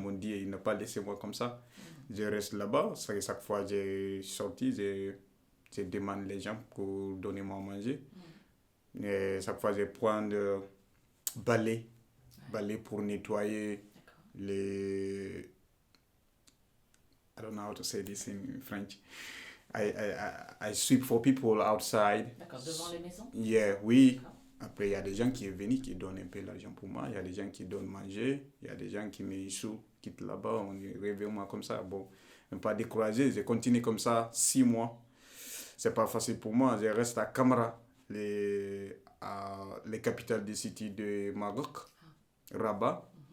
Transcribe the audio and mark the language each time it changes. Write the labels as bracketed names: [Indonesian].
[French] Mon Dieu, il n'a pas laissé moi comme ça. Je reste là-bas. Chaque fois que j'ai sorti, je demande les gens pour donner moi à manger. Et chaque fois, je prends le balai pour nettoyer les... [English] I don't know how to say this in French. I sweep for people outside. [French] D'accord, devant les maisons? Yeah, oui. Après, il y a des gens qui sont venus, qui donnent un peu l'argent pour moi. Il y a des gens qui donnent manger. Il y a des gens qui me quittent là-bas. On rêve moi comme ça. Bon, même pas découragé. J'ai continué comme ça 6 mois. C'est pas facile pour moi. Je reste à Camara, les capitales des cités de Maroc, Rabat.